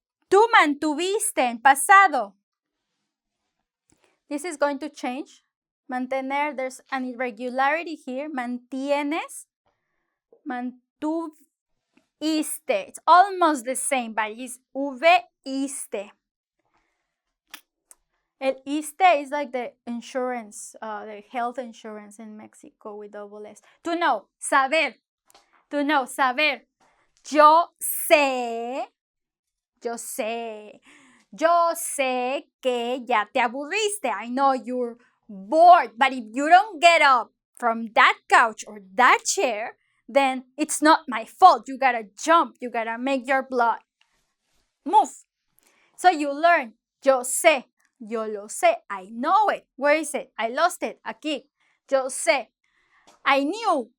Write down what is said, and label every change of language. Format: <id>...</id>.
<es>Tú mantuviste en pasado.</es> <en>This is going to change. Mantener, there's an irregularity here. Mantienes. Mantuviste. It's almost the same, but it's iste. El iste is like the insurance, the health insurance in Mexico with double S. To know,</en> <es>saber. To know, saber. Yo sé. Yo sé. Yo sé que ya te aburriste.</es> <en>I know you're bored, but if you don't get up from that couch or that chair, then it's not my fault. You gotta jump. You gotta make your blood move. So you learn.</en> <es>Yo sé. Yo lo sé.</es> <en>I know it. Where is it? I lost it.</en> <es>Aquí. Yo sé.</es> <en>I knew.</en>